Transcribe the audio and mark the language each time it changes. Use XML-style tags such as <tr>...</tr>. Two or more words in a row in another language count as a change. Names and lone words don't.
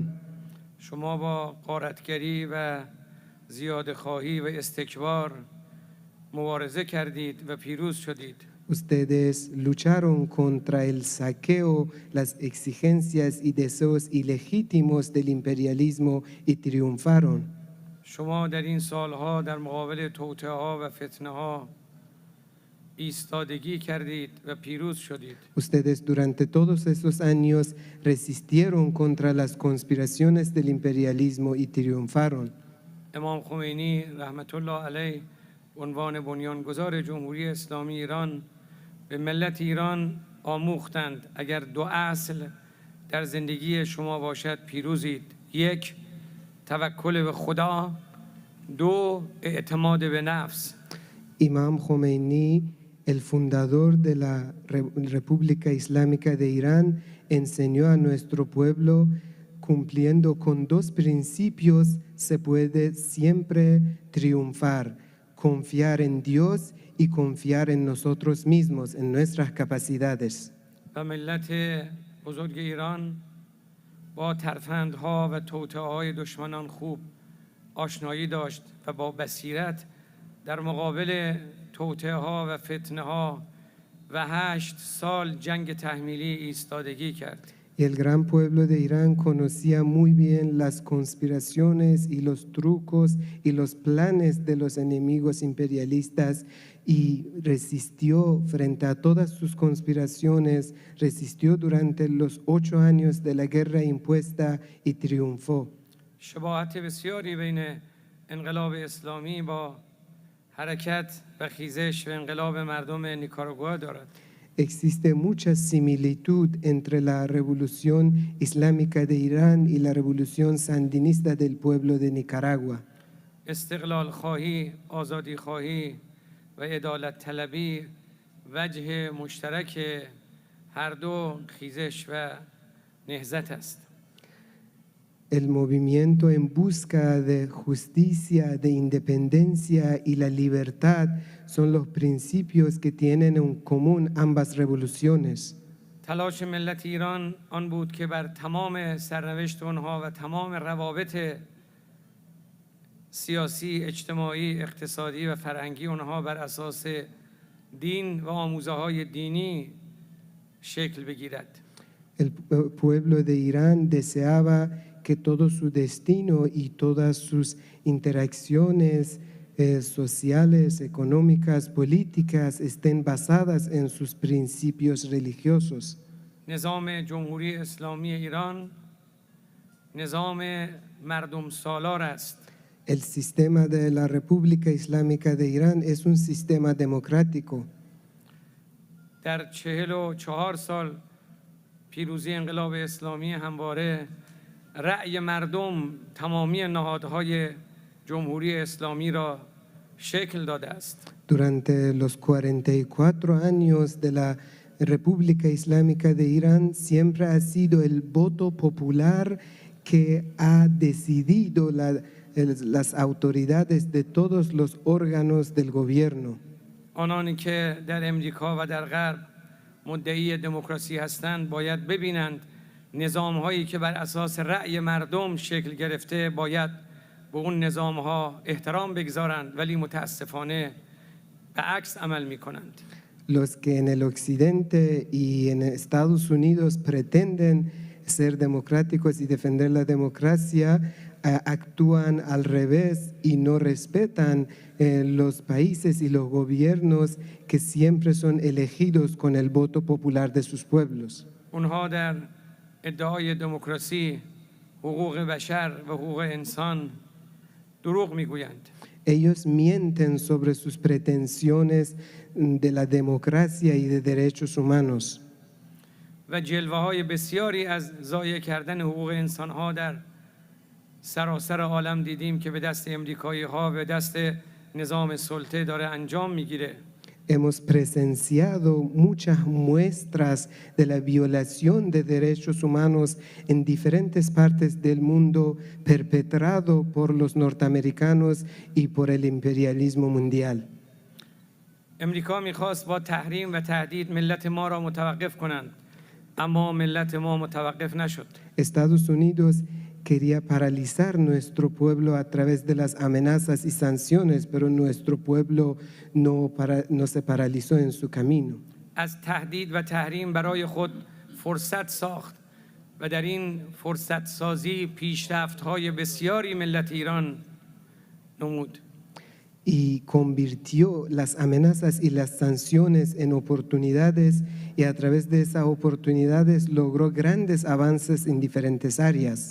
<fa>شما با غارتگری و زیاده‌خواهی و استکبار مبارزه کردید و پیروز شدید.</fa> <es>Ustedes lucharon contra el saqueo, las exigencias y deseos ilegítimos del imperialismo y triunfaron.</es> <fa>شما در این سالها در مقابل توطئه‌ها و فتنه‌ها ایستادگی کردید و پیروز شدید.</fa> <es>Ustedes durante todos esos años resistieron contra las conspiraciones del imperialismo y triunfaron.</es> <fa>امام خمینی رحمت الله علیه عنوان بنیانگذار جمهوری اسلامی ایران به ملت ایران آموختند اگر دو اصل در زندگی شما باشد پیروزید: یک، توکل به خدا، دو، اعتماد به نفس.</fa> <es>Imam Khomeini, el fundador de la República Islámica de Irán, enseñó a nuestro pueblo, cumpliendo con dos principios se puede siempre triunfar: confiar en Dios y confiar en nosotros mismos, en nuestras capacidades.</es> <fa>و ملت بزرگ ایران با ترفندها و توطئه‌های دشمنان خوب آشنایی داشت و با بصیرت در مقابل توطئه‌ها و فتنه‌ها و 8 سال جنگ تحمیلی ایستادگی کرد.</fa> <es>Y el gran pueblo de Irán conocía muy bien las conspiraciones y los trucos y los planes de los enemigos imperialistas y resistió frente a todas sus conspiraciones, resistió durante los 8 años de la guerra impuesta y triunfó.</es> <fa>شباهت بسیاری بین انقلاب اسلامی با حرکت و خیزش و انقلاب مردم نیکاراگوآ دارد.</fa> <es>Existe mucha similitud entre la revolución islámica de Irán y la revolución sandinista del pueblo de Nicaragua.</es> <fa>استقلال خواهی، آزادی خواهی و عدالت طلبی وجه مشترک هر دو خیزش و نهضت است.</fa> <es>El movimiento en busca de justicia, de independencia y la libertad son los principios que tienen en común ambas revoluciones.</es> <fa>تلاش ملت ایران آن بود که بر تمام سرنوشت آنها و تمام روابط سیاسی، اجتماعی، اقتصادی و فرهنگی آنها بر اساس دین و آموزه‌های دینی شکل بگیرد.</fa> <es>El pueblo de Irán deseaba que todo su destino y todas sus interacciones sociales, económicas, políticas estén basadas en sus principios religiosos.</es> <fa>نظام جمهوری اسلامی ایران نظام مردم سالار است.</fa> <es>El sistema de la República Islámica de Irán es un sistema democrático.</es> <fa>در 44 سال پیروزی انقلاب اسلامی همواره رأی مردم تمامی نهادهای جمهوری اسلامی را شکل داده است.</fa> <es>Durante los 44 años de la República Islámica de Irán siempre ha sido el voto popular que ha decidido las autoridades de todos los órganos del gobierno.</es> <fa>آنانی که در امریکا و در غرب مدعی دموکراسی هستند باید ببینند نظام‌هایی که بر اساس رأی مردم شکل گرفته باید به اون نظام‌ها احترام بگذارند، ولی متاسفانه به عکس عمل میکنند.</fa> <es>Los que en el occidente y en Estados Unidos pretenden ser democráticos y defender la democracia, actúan al revés y no respetan los países y los gobiernos que siempre son elegidos con el voto popular de sus pueblos.</es> <fa>اونها در ادعای دموکراسی، حقوق بشر و حقوق انسان دروغ میگویند.</fa> <es>Ellos mienten sobre sus pretensiones de la democracia y de derechos humanos.</es> <fa>و جلوه‌های بسیاری از ضایع کردن حقوق انسان‌ها در سراسر عالم دیدیم که به دست امریکایی‌ها و دست نظام سلطه داره انجام میگیره.</fa> <es>Hemos presenciado muchas muestras de la violación de derechos humanos en diferentes partes del mundo perpetrado por los norteamericanos y por el imperialismo mundial.</es> <fa>امریکا میخواست با تحریم و تهدید ملت ما را متوقف کنند، اما ملت ما متوقف نشد.</fa> <es>Estados Unidos quería paralizar nuestro pueblo a través de las amenazas y sanciones, pero nuestro pueblo no se paralizó en su camino.</es> <fa>از تهدید و تحریم برای خود فرصت ساخت و در این فرصت سازی پیشرفت‌های بسیاری ملت ایران نمود.</fa> <es>Y convirtió las amenazas y las sanciones en oportunidades y a través de esas oportunidades logró grandes avances en diferentes áreas.</es>